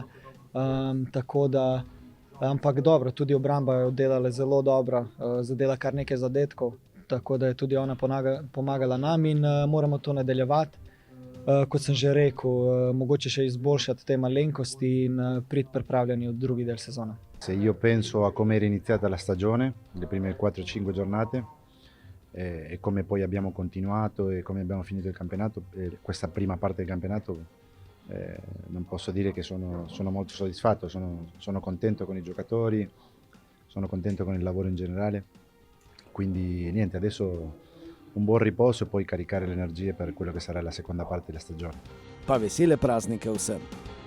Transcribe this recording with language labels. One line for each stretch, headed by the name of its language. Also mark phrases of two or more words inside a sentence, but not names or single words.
Slovenian: Tako da, ampak dobro, tudi obramba je oddelala zelo dobro, zadela kar nekaj zadetkov, tako da je tudi ona pomagala nam in moramo to nadaljevati. Kot sem že rekel, mogoče še izboljšati te malenkosti in priti pripravljeni v drugi del sezone.
Italian: Io penso a come era iniziata la stagione, le prime 4-5 giornate, e come poi abbiamo continuato e come abbiamo finito il campionato, questa prima parte del campionato, non posso dire che sono molto soddisfatto, sono contento con i giocatori, sono contento con il lavoro in generale, quindi niente, adesso un buon riposo e poi caricare le energie per quello che sarà la seconda parte della stagione.
Slovenian: Pa vesele praznike vsem!